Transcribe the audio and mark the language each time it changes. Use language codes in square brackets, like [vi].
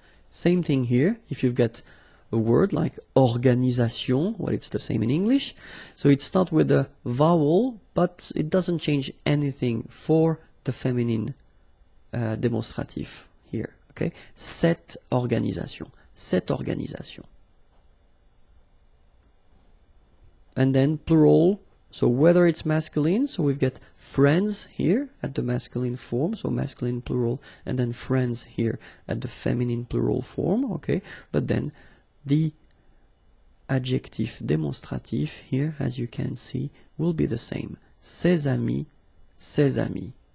[en] Same thing here, if you've got a word like organisation, well, it's the same in English. So it starts with a vowel, but it doesn't change anything for the feminine demonstrative here. [fr] Okay, cette organisation, cette organisation. [en] And then plural, so whether it's masculine, so we've got friends here at the masculine form, so masculine plural, and then friends here at the feminine plural form, okay, but then the adjective demonstrative here, as you can see, will be the same. [fr] Ses amis, ses amis.